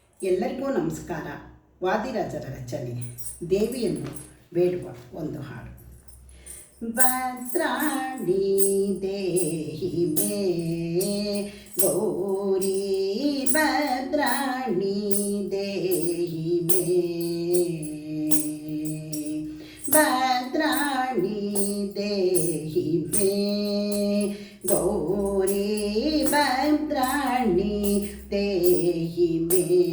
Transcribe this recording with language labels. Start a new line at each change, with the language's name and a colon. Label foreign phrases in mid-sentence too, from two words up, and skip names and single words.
Kannada: ಎಲ್ಲರಿಗೂ ನಮಸ್ಕಾರ. ವಾದಿರಾಜರ ರಚನೆ ದೇವಿಯನ್ನು ಬೇಡುವ ಒಂದು ಹಾಡು.
Sanskrit: ಭದ್ರಾಣಿ ದೇಹಿ ಮೇ ಗೌರಿ ಭದ್ರಾಣಿ ದೇಹಿ ಮೇ ಭದ್ರಾಣಿ ದೇಹಿ ಮೇ ಗೌರಿ ಭದ್ರಾಣಿ ದೇಹಿ ಮೇ